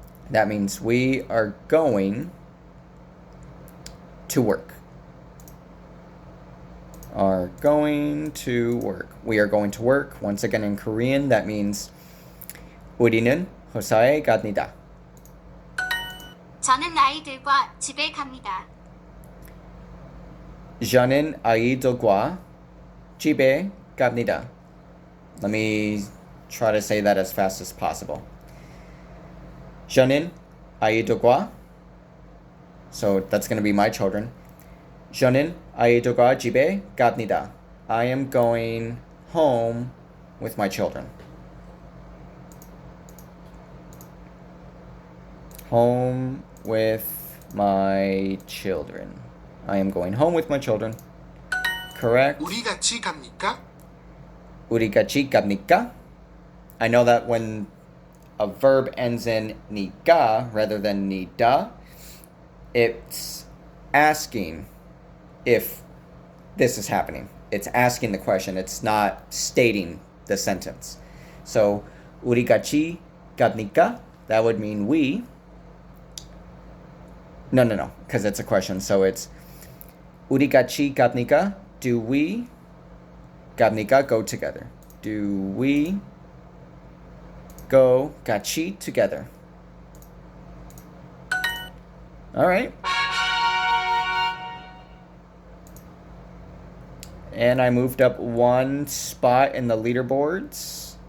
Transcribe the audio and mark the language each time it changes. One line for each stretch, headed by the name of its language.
English: That means we are going to work. Are going to work. We are going to work. Once again in Korean, that means
Korean: 우리는 회사에 갑니다. 저는 아이들과 집에 갑니다. 저는 아이들과 집에 갑니다.
English: Let me try to say that as fast as possible.
Korean: 저는 아이들과,
English: so that's going to be my children.
Korean: 저는 아이들과 집에 갑니다.
English: I am going home with my children. Home with my children. I am going home with my children. Correct.
Korean: 우리 같이 갑니까? 우리 같이 갑니까?
English: I know that when a verb ends in 니까 rather than 니다, it's asking if this is happening. It's asking the question. It's not stating the sentence. So,
Korean: 우리 같이 갑니까?
English: That would mean we. No, because it's a question. So it's
Korean: 우리 같이 갑니까?
English: Do we
Korean: 갑니까?
English: Go together. Do we go 같이 together? All right. And I moved up one spot in the leaderboards.